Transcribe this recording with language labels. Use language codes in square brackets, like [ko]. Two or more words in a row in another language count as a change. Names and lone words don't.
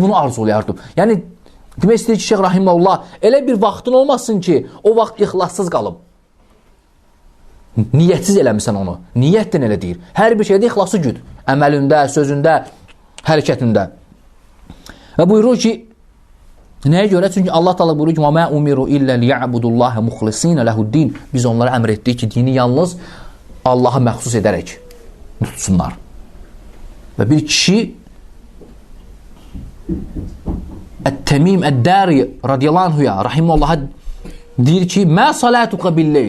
[az] Deyir, bunu arzulayardım. Yəni, Demək istəyir ki, Şeyx Rahiməhullah, elə bir vaxtın olmasın ki, o vaxt ixlassız qalıb. Niyyətsiz eləmirsən onu. Niyyətdən elə deyir. Hər bir şeydə ixlası güd. Əməlində, sözündə, hərəkətində. Və buyurur ki, nəyə görə? Çünki [ar] الله تعالى [az] buyurur ki, [ar] وَمَا أُمِرُوا إِلَّا لِيَعْبُدُ اللّٰهَ مُخْلِصِينَ لَهُ الدِّينَ. [az] Biz onlara əmr etdik ki, dini yalnız Allah'a məxsus edərək tutsunlar. Və bir kişi Ət-Təmim Əd-Dari [ar] رضي الله عنه [az] rahiməllaha deyir ki, [ar] ما صلاتك بالليل.